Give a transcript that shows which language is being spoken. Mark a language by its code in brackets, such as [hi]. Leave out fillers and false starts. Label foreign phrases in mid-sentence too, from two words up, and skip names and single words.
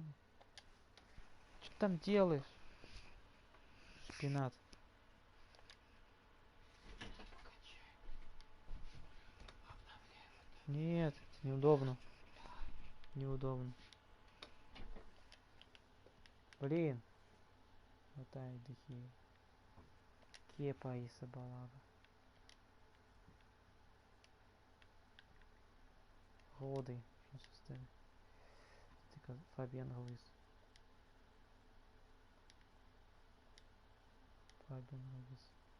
[ru] Что там делаешь? Шпинат. Нет, неудобно. Неудобно. Блин. Хватай дыхи. Кепа и Сабалага. Роды. Фабиан Руис. Фабиан Руис.